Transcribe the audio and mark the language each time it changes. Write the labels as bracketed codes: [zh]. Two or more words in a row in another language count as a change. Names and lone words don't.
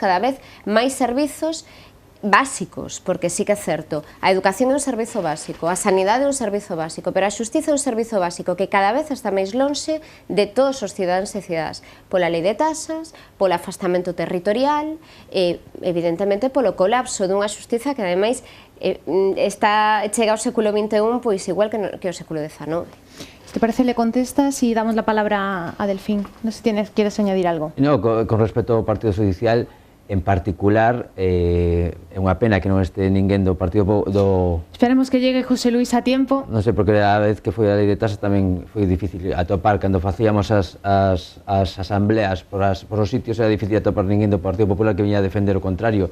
[gl] cada vez máis servizos básicos, porque sí que é certo, a educación é un servizo básico, a sanidade é un servizo básico, pero a xustiza é un servizo básico que cada vez está máis lonxe de todos os cidadáns e cidadás, pola lei de tasas, polo afastamento territorial e, evidentemente, polo colapso dunha xustiza que, ademais, chega ao século XXI pois igual que ao século XIX. [es] ¿Te parece le contestas y damos la palabra a Delfín? No sé si quieres añadir algo. [gl] No, con respecto ao Partido Judicial, en particular, é unha pena que non este ninguén do Partido do... [es] Esperemos que llegue José Luis a tiempo. [gl] Non sei, porque a vez que foi a lei de tasas tamén foi difícil atopar, cando facíamos as asambleas por os sitios, era difícil atopar ninguén do Partido Popular que viña a defender o contrario.